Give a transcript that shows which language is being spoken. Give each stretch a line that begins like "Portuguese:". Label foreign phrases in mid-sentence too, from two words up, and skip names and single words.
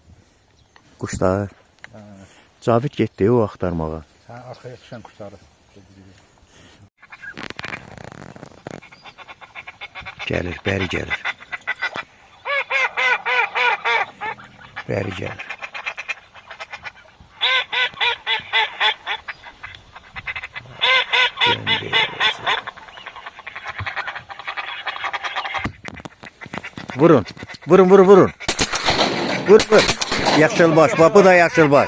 Azerbaijani: Quşlar. Ha, Cavid getdi o axtarmağa.
Turkish: arkaya düşen kuşları.
Azerbaijani: Gəlir, bəri gəlir. Bəri gəlir. Döndü. Vurun. Vurun, vurun, vurun. Vur, vur. Yaşılbaş, bu da yaşılbaş.